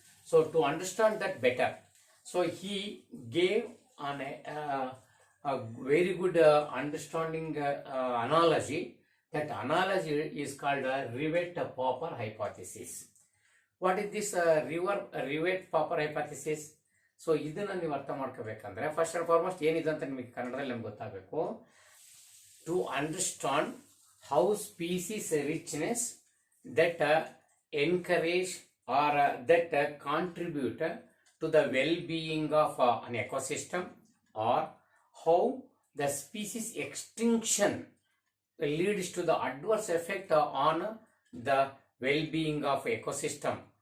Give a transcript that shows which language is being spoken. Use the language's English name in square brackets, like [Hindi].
[English] So to understand that better, so he gave a very good understanding analogy. That analogy is called a Rivett-Popper hypothesis. What is this Rivett-Popper hypothesis? [Kannada] So ಇದನ್ನ ನೀವು ಅರ್ಥ ಮಾಡ್ಕೋಬೇಕಂದ್ರೆ first and foremost ಏನಿದೆ ಅಂತ ನಿಮಗೆ ಕನ್ನಡದಲ್ಲಿ ನಮ್ಗೆ ಗೊತ್ತಾಗಬೇಕು. [English] To understand how species richness that encourage or that contribute to the well-being of an ecosystem, or how the species extinction leads to the adverse effect on the well-being of ecosystem.